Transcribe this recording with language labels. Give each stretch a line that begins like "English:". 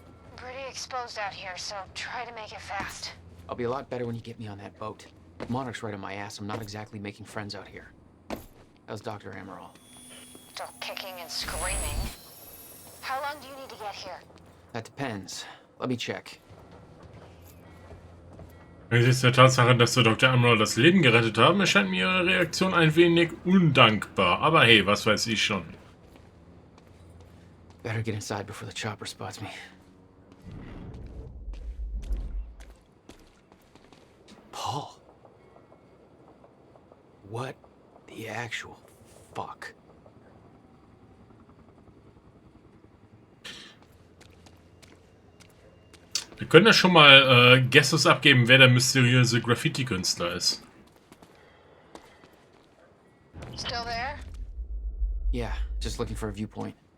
English: I'm pretty exposed out here, so try to make it fast. I'll be a lot better when you get me on that boat. Monarch's right on my ass. I'm not exactly making friends out here. How's Dr. Amaral? Still kicking and screaming. How long do you need to get here? That depends. Let me check.
German: Angesichts der Tatsache, dass wir Dr. Amaral das Leben gerettet haben, erscheint mir Ihre Reaktion ein wenig undankbar. Aber hey, was weiß ich schon.
English: Better get inside before the chopper spots me. Paul. What the actual fuck?
German: Wir können ja schon mal Guesses abgeben, wer der mysteriöse Graffiti-Künstler ist.
English: Still there? Yeah, just looking for a viewpoint.